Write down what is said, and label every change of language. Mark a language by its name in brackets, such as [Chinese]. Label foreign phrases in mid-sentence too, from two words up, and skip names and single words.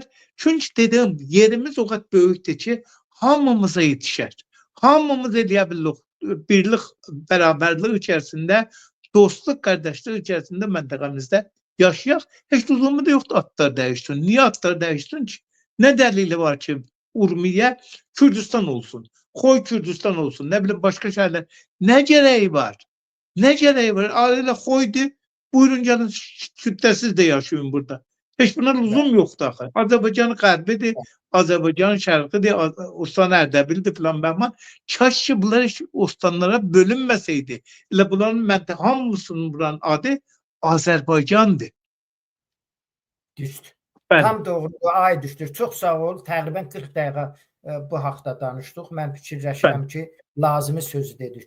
[Azerbaijani] Çünki dedim, yerimiz [Turkish] o kadar [Azerbaijani] böyükdür ki, hamımıza yetişər. Hamımız eləyə bilirik. Birlik, bərabərlik içərisində, dostluq, qardaşlıq içərisində məntəqəmizdə yaşayaq. Heç lüzumu da yoxdur atlar dəyişsin. Niyə atlar dəyişsin ki? Nə dəlili var ki, Urmiyə Kürdistan olsun? [Turkish] Koy Kürdistan olsun, ne bileyim başka şeyler. Ne gereği var? Ne gereği var? Aile koydu, buyurun canım Kürtlersiz de yaşayın burada. Hiç buna lüzum yok da. [Azerbaijani] Azerbaycan'ın qərbidir, Azerbaycan'ın şərqidir, Ostan Erdebil'dir falan ben. [Turkish] Kaş ki bunlar hiç Ostanlara bölünmeseydi. [Azerbaijani] İlə bunların hamısının buranın adı Azerbaycan'dır. Düzdür. Tam doğru, ay düşdür. Çox sağ ol. Təqribən 40 dəqiqə bu haqda danışdıq. Mən fikirləşirəm ki, lazımi sözü dedik.